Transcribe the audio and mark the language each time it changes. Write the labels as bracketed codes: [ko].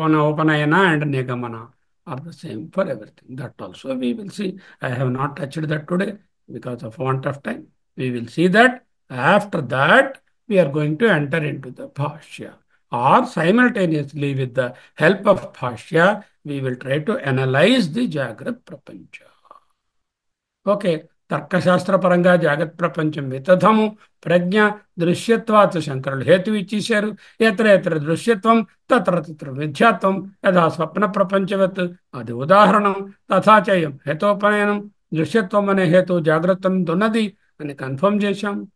[en] ఉపనయన అండ్ నిగమన are the same for everything. That also we will see. I have not touched that today because of want of time. We will see that. After that we are going to enter into the bhashya, or simultaneously with the help of bhashya we will try to analyze the Jagrat Prapancha. Okay, [te] తర్కశాస్త్రపరంగా [sa] జాగ్రత్త ప్రపంచం వితథము ప్రజ్ఞ దృశ్యత్వాత్ [te] శంకరులు హేతు ఇచ్చేశారు. [sa] ఎత్ర ఎత్ర దృశ్యత్వం తత్ర తత్ర మిథ్యాత్వం యథా స్వప్న ప్రపంచవత్, [te] అది ఉదాహరణం. [sa] తథాచయం హేతోపనయనం, [te] దృశ్యత్వం అనే హేతు జాగ్రత్త ఉన్నది అని కన్ఫర్మ్ చేశాం.